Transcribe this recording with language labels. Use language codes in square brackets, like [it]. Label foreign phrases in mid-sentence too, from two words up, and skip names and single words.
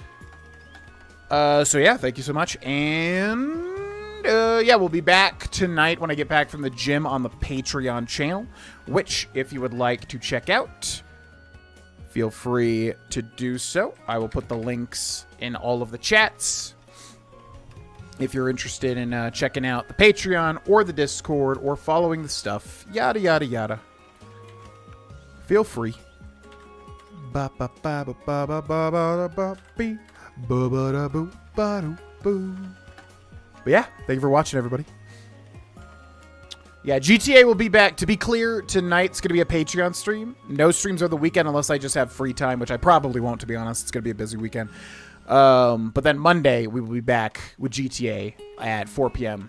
[en] So yeah, thank you so much, and yeah, we'll be back tonight when I get back from the gym on the Patreon channel, which, if you would like to check out, feel free to do so. I will put the links in all of the chats. If you're interested in checking out the Patreon or the Discord or following the stuff, yada, yada, yada, feel free. Ba ba ba ba ba ba ba ba ba bee. Ba ba da boo ba doo boo. But yeah, thank you for watching, everybody. Yeah, GTA will be back. To be clear, tonight's going to be a Patreon stream. No streams over the weekend unless I just have free time, which I probably won't, to be honest. It's going to be a busy weekend. But then Monday, we will be back with GTA at 4 p.m.